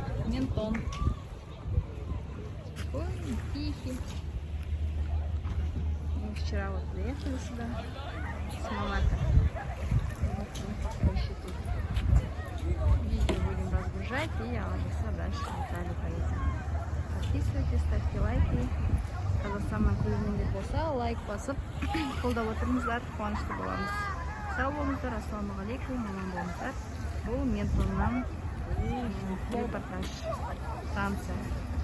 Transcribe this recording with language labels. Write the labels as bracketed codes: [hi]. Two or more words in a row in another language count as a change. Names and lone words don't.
[ru] Ментон. Спокойный, тихий. Мы вчера вот приехали сюда с Монако. Вот мы пока еще тут. Видео будем разгружать и Алиса дальше в Италию поедем. Подписывайтесь, ставьте лайки. [kk] Қазақстаннан көрермендер болса, лайк басып қолдап отырыңыздар, қуанышты боламыз. Сау болыңыздар, ассалаумағалейкум, аман болыңыздар. Бұл Ментоннан репортаж, Франция.